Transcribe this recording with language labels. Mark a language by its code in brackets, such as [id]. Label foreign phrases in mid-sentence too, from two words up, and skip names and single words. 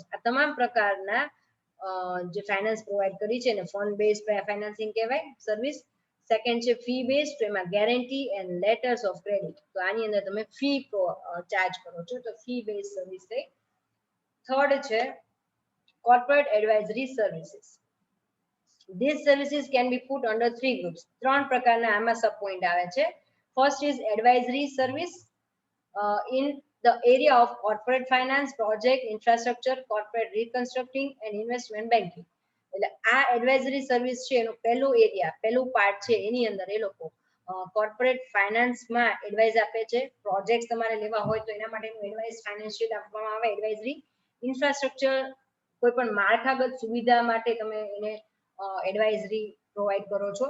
[gu] આ તમામ પ્રકારના જે [en] finance provide [gu] કરી છે એને [en] fund base financing [gu] કહેવાય સર્વિસ. સેકન્ડ છે [en] fee base, [gu] તો એમાં [en] guarantee and letters of credit, [gu] તો આની અંદર તમે ફી ચાર્જ કરો છો તો [en] fee base service [gu] થઈ. થર્ડ છે [en] corporate advisory services. These services can be put under 3 groups. [gu] ત્રણ પ્રકારના આમાં સબ પોઈન્ટ આવે છે. [en] First is advisory service in the area of corporate finance, project, infrastructure, corporate reconstructing and investment banking. [gu] એટલે આ [en] advisory service [gu] છે એનો પહેલું એરિયા, પહેલું પાર્ટ છે એની અંદર એ લોકો કોર્પોરેટ ફાઇનાન્સમાં એડવાઇસ આપે છે. પ્રોજેક્ટ તમારે લેવા હોય તો એના માટેનું [en] advice financial [gu] આપવામાં આવે એડવાઇઝરી. ઇન્ફ્રાસ્ટ્રક્ચર કોઈ પણ માળખાગત સુવિધા માટે તમે એને એડવાઇઝરી પ્રોવાઈડ કરો છો.